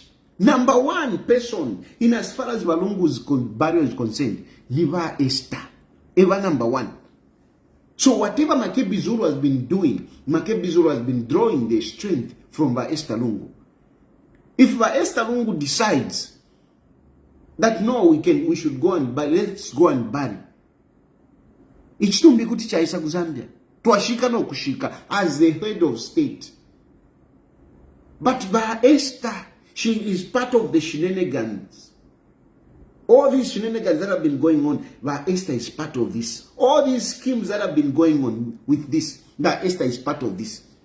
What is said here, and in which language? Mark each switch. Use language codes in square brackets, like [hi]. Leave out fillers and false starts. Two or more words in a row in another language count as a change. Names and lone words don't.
[en] Number one person in as far as Walungu's burial is concerned, Niva Esther. Ever number one. So whatever Makebi Zulu has been doing, Makebi Zulu has been drawing the strength from Esther Lungu. If Esther Lungu decides that no, we should go and bury, let's go and bury. [bem] Ichitumbi kuti chaisa kuzambia. Tuashika no kushika [en] as the head of state. But Esther, she is part of the shenanigans. All these shenanigans that have been going on, that Esther is part of this. All these schemes that have been going on with this, that Esther is part of this.